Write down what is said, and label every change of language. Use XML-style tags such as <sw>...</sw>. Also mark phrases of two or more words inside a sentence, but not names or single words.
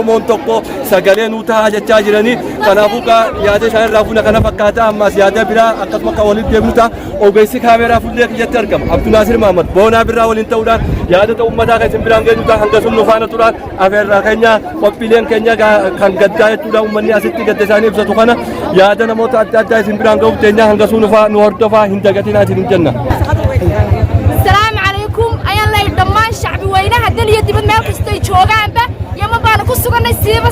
<om>Oromoon tokko sagalee nu ta'a jechaa jiranii kanaafuu yaada isaan irraa fuuna kana fakkaata ammas yaada biraa akkasuma kan walitti deemnu ta'a ogeessi kaameeraa fuullee kiyyatti argama Abdul Naasir Mahammad boonaa birraa waliin ta'uudhaan yaada uummataa kan isin biraan geenyu ta'a hanga sun nu faana turaan afeerraa keenya qophiileen keenya kan gaddaa jechuudha uummanni asitti gadda isaanii ibsatu kana yaada namoota adda addaa isin biraan ga'uuf teenya hanga sun nu hordofaa hin dagatinaa isin jenna.</om> <so>Assalaamu alaykum ayaan lay dhammaan shacbi weynaha daliya dibad meel kastay joogaanba yama baan ku suganay siiba</so>